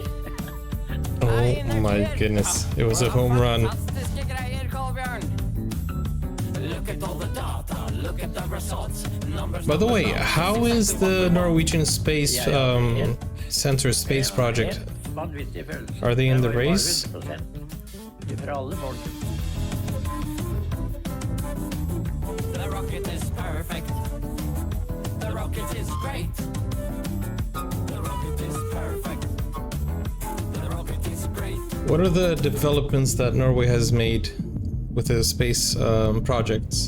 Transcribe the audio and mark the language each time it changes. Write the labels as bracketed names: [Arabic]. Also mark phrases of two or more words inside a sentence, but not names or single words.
[English] Oh my goodness, it was a home run. [Norwegian] Fantastiske greier, Kolbjørn. [English] Look at all the data, look at the results. Numbers. By the way, how is the Norwegian Space Center Space Project? [Norwegian] Vanvittig følelse. [English] Are they in the [Norwegian] Det var jo [English] race? [Norwegian] 100% fra alle folk. [English] The rocket is perfect. The rocket is great. The rocket is perfect. The rocket is great. What are the developments that Norway has made with the space projects?